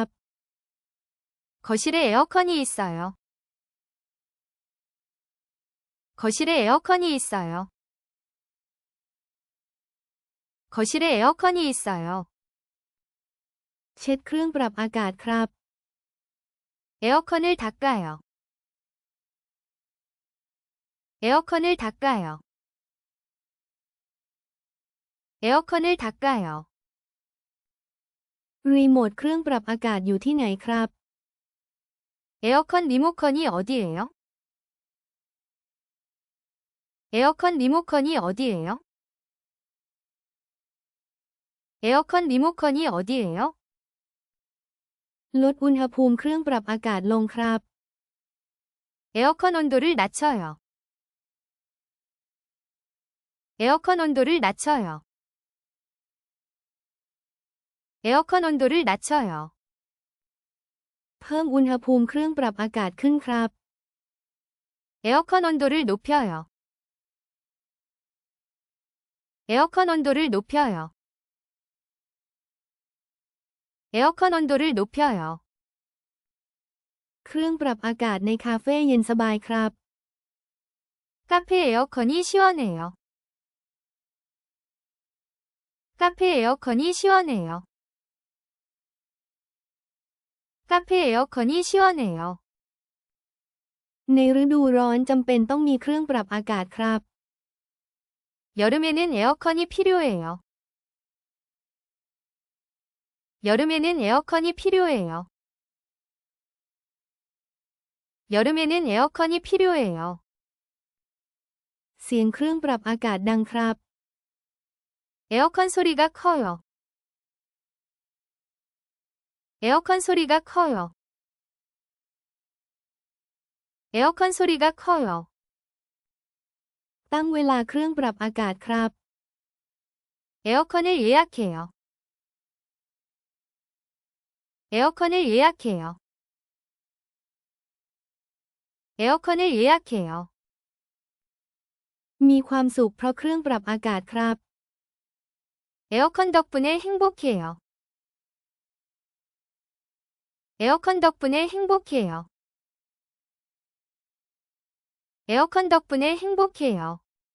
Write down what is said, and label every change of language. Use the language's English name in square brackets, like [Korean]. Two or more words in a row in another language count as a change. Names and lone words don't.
[Korean] 거실에 에어컨이 있어요. 거실에 에어컨이 있어요. 거실에 에어컨이 있어요. [Thai] เช็ดเครื่องปรับอากาศครับ [Korean] 에어컨을 닦아요. 에어컨을 닦아요. 에어컨을 닦아요. [Thai] รีโมทเครื่องปรับอากาศอยู่ที่ไหนครับ [Korean] 에어컨 리모컨이 어디예요? 에어컨 리모컨이 어디예요? 에어컨 리모컨이 어디예요? [Thai] ลดอุณหภูมิเครื่องปรับอากาศลงครับ [Korean] 에어컨 온도를 낮춰요. 에어컨 온도를 낮춰요. 에어컨 온도를 낮춰요. [Thai] เพิ่มอุณหภูมิเครื่องปรับอากาศขึ้นครับ [Korean] 에어컨 온도를 높여요. 에어컨 온도를 높여요. 에어컨 온도를 높여요. [Thai] เครื่องปรับอากาศในคาเฟ่เย็นสบายครับ [Korean] 카페 에어컨이 시원해요. 카페 에어컨이 시원해요. 카페 에어컨이 시원해요. [Thai] ในฤดูร้อนจำเป็นต้องมีเครื่องปรับอากาศครับ [Korean] 여름에는 에어컨이 필요해요. 여름에는 에어컨이 필요해요. 여름에는 에어컨이 필요해요. [Thai] เสียงเครื่องปรับอากาศดังครับ [Korean] 에어컨 소리가 커요. 에어컨 소리가 커요. 에어컨 소리가 커요. [Thai] ตั้งเวลาเครื่องปรับอากาศครับ [Korean] 에어컨을 예약해요. 에어컨을 예약해요. 에어컨을 예약해요. [Thai] มีความสุขเพราะเครื่องปรับอากาศครับ [Korean] 에어컨 덕분에 행복해요. 에어컨 덕분에 행복해요. 에어컨 덕분에 행복해요.